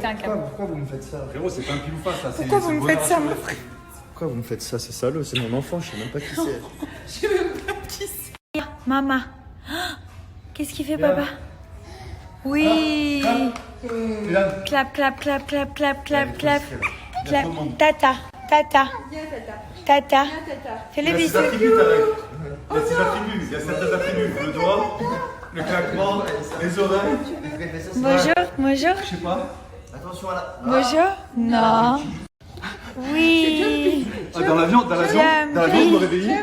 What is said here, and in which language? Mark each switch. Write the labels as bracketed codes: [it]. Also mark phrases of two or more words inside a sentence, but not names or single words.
[fr] péter un câble. Pourquoi vous me faites ça? Frérot, c'est pas un pile ou face, là. Pourquoi vous me faites ça, mon frère? Pourquoi vous me faites ça? C'est salaud, c'est mon enfant, je sais même pas qui c'est. Je sais même pas qui c'est. Maman. Qu'est-ce qu'il fait, papa? Oui. Clap, clap, clap, clap, clap, clap, clap. Clap. Tata, tata, Viens, tata. tata. Viens, tata. Fais Il les y a bisous. ses attributs, Tarek. Il y a ses attributs. Il y a certains attributs. Le doigt, le claquement, les oreilles. Bonjour, bonjour. Je sais pas. Attention à la. Bonjour. Non. Oui. Ah, dans l'avion, Jump. je me réveillais.